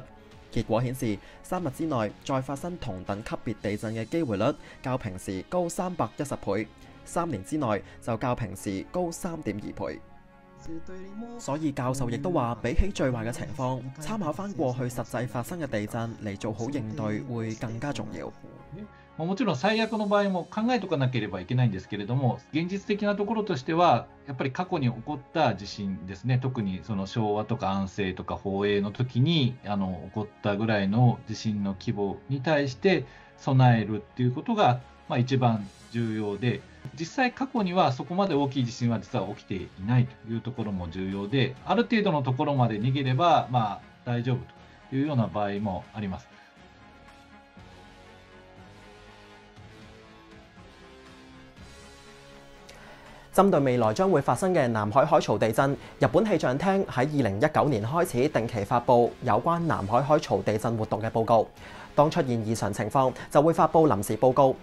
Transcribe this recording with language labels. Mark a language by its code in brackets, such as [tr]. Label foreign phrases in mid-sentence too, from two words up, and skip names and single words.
[yue] 結果顯示，3日之內再發生同等級別地震嘅機會率較平時高310倍，3年之內就較平時高3.2倍。所以教授亦都話，比起最壞嘅情況，參考翻過去實際發生嘅地震嚟做好應對會更加重要。 [ja] もちろん最悪の場合も考えておかなければいけないんですけれども、現実的なところとしてはやっぱり過去に起こった地震ですね、特にその昭和とか安政とか宝永の時に起こったぐらいの地震の規模に対して備えるっていうことが一番重要で、実際過去にはそこまで大きい地震は実は起きていないというところも重要で、ある程度のところまで逃げれば大丈夫というような場合もあります。 [yue] 針對未來將會發生嘅南海海槽地震，日本氣象廳喺2019年開始定期發布有關南海海槽地震活動嘅報告。當出現異常情況，就會發布臨時報告。